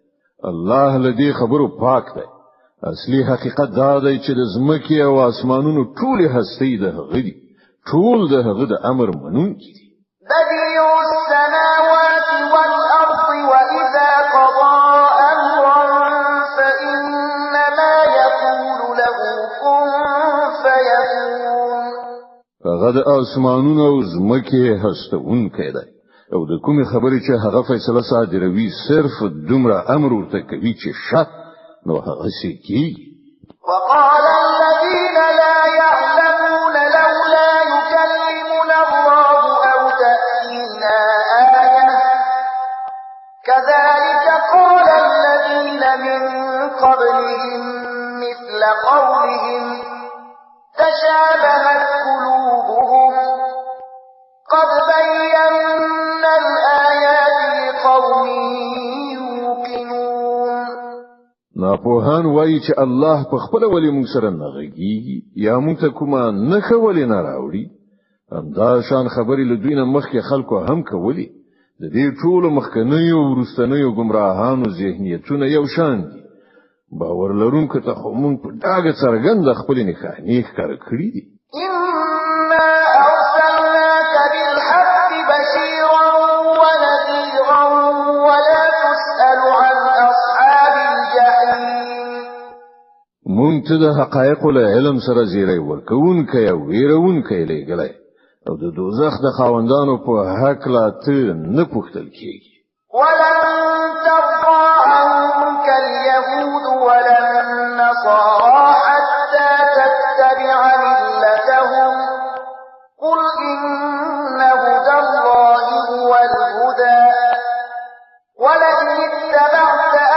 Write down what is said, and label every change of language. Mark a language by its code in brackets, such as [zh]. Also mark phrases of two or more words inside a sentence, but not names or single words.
[ps] الله لدی خبرو پاک دی. اصلي حقیقت دا دی چې د زمکې او اسمانونو ټول هستي د هغه دی. ټول د هغه د امر منونکي دي. [ar] بديع السماوات والأرض وإذا قضى أمرا فإنما يقول له كن فيكون. [ps] هغه د اسمانونو او زمکې هستونکی دی او د کومې خبرې چې هغه فیصله صادروي صرف دومره امر ورته کوي چې شت نو هغه شي کیږي. [ar] وقال الذين لا يعلمون لولا يكلمنا الله أو تأتينا آية كذلك قال الذين من قبلهم مثل قولهم تشابهت قلوبهم قد بينا الآيات لقوم يوقنون. [ps] ناپوهان وایي چې الله په خپل ولی موږ سره نه غږیږي یا موږ ته کومه نښه ولې نه راوړي. همدا شان خبرې له دوی نه مخکې خلکو هم کولی. د دې ټولو مخکنیو وروستنیو ګمراهانو ذهنیتونه یو شان دي. باور لرونکو ته خو موږ په ډاګه څرګنده خپلې نښانې ښکاره کړي دي. [ar] إنا أرسلناك بالحق بشيرا ونذيرا ولا تسأل عن أصحاب الجحيم. [ps] مونږ ته د حقایقو له علم سره زیری ورکوونکی او ویرونکی لېږلی او د دوزخ د خاوندانو په هکله ته نه پوښتل کېږي. [ar] ولن ترضى عنك اليهود ولا النصارى حتى تتبع ملتهم قل إن هدى الله هو الهدى ولئن اتبعت